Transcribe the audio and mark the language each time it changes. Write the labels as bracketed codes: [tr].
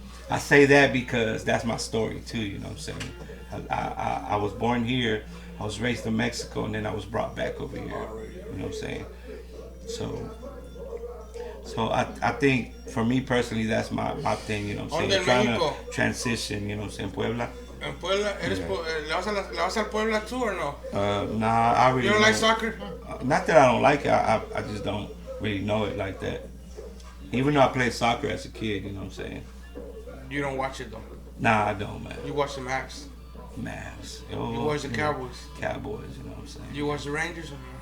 [en] I say that because that's my story too, you know what I'm saying? I was born here, I was raised in Mexico, and then I was brought back over here, you know what I'm saying? So I think for me personally, that's my thing, you know what I'm saying? Trying to transition, you know what I'm saying? Puebla. [es] En Puebla, ¿le vas al Puebla [en] too or no? Nah, I really You don't like soccer? Not that I don't like it, I just don't really know it like that. Even though I played soccer as a kid, you know what I'm saying? You don't watch it though. Nah, I don't, man. You watch the Mavs. Oh, You watch the Cowboys. Cowboys, you know what I'm saying? You watch the Rangers?